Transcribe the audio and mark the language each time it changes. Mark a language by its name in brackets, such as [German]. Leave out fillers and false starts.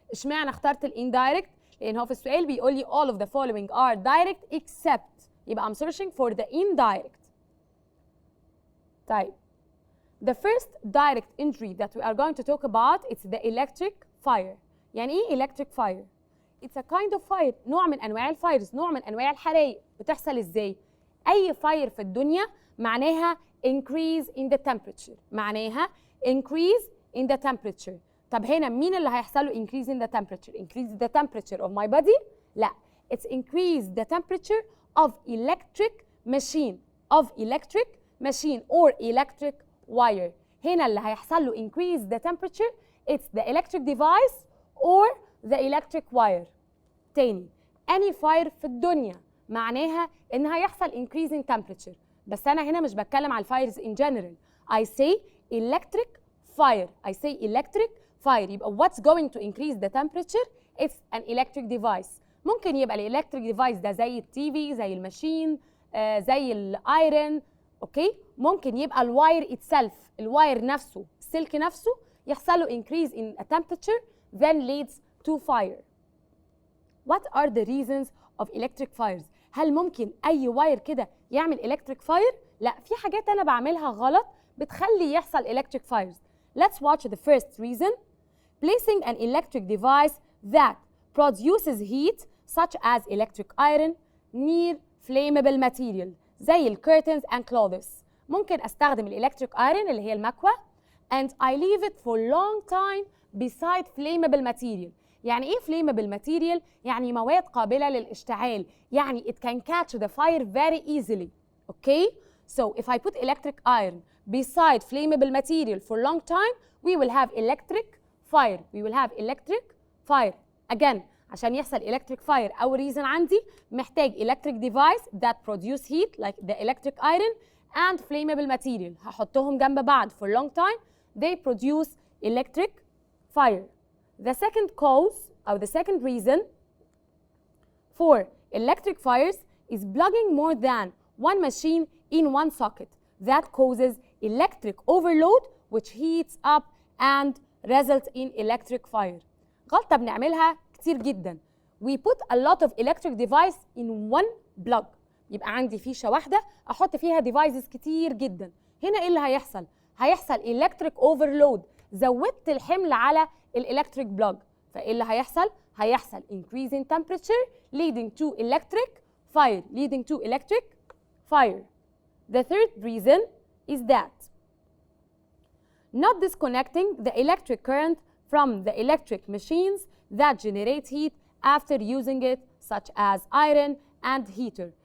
[Arabic] اشمعنى اخترت indirect؟ لأن هو في السؤال بيقول لي [English] all of the following are direct except. يبقى I'm searching for the indirect. [Arabic] طيب. [English] The first direct injury that we are going to talk about it's the electric fire. [Arabic] يعني إيه [English] electric fire؟ It's a kind of fire. [Arabic] نوع من أنواع الفايرز، نوع من أنواع الحرايق. بتحصل إزاي؟ أي fire في الدنيا معناها [English] increase in the temperature. معناها increase in the temperature. [Arabic] طب هنا مين اللي هيحصل له [English] increase in the temperature؟ Increase the temperature of my body؟ لا. It's increase the temperature of electric machine. Of electric machine or electric wire. [Arabic] هنا اللي هيحصل له [English] increase the temperature it's the electric device or the electric wire. [Arabic] تاني any fire في الدنيا معناها ان هيحصل [English] increase in temperature. [Arabic] بس انا هنا مش بتكلم على الفايرز [English] in general. I say electric fire. I say electric fire. يبقى what's going to increase the temperature it's an electric device. [Arabic] ممكن يبقى الالكتريك ديفايس ده زي التي في، زي الماشين، زي الايرن، اوكي؟ ممكن يبقى الواير itself، الواير نفسه، السلك نفسه يحصل له increase in a temperature [English] then leads to fire. What are the reasons of electric fires؟ [Arabic] هل ممكن أي واير كده يعمل electric fire؟ لا، في حاجات أنا بعملها غلط بتخلي يحصل electric fires. [English] Let's watch the first reason. Placing an electric device that produces heat such as electric iron near flammable material زي ال curtains and clothes. [Arabic] ممكن أستخدم الإلكتريك ايرون اللي هي المكوى [English] and I leave it for long time beside flammable material. [Arabic] يعني إيه flammable material؟ يعني مواد قابلة للاشتعال. [English] يعني it can catch the fire very easily. Okay? So if I put electric iron beside flammable material for long time, we will have electric fire. We will have electric fire. Again, عشان يحصل electric fire أول reason [Arabic] عندي محتاج [English] electric device that produce heat like the electric iron and flammable material. [Arabic] هحطهم جنب بعض [English] for long time. They produce electric fire. The second cause or the second reason for electric fires is plugging more than one machine in one socket. That causes electric overload which heats up and results in electric fire. [Arabic] غلطة بنعملها كتير جدا. [English] We put a lot of electric device in one plug. [Arabic] يبقى عندي فيشة واحدة أحط فيها devices كتير جدا. هنا إيه اللي هيحصل؟ هيحصل [English] electric overload. [Arabic] زودت الحمل على الإلكتريك بلوج. فإيه اللي هيحصل؟ هيحصل [English] increase in temperature leading to electric fire. Leading to electric fire. The third reason is that not disconnecting the electric current from the electric machines that generate heat after using it such as iron and heater.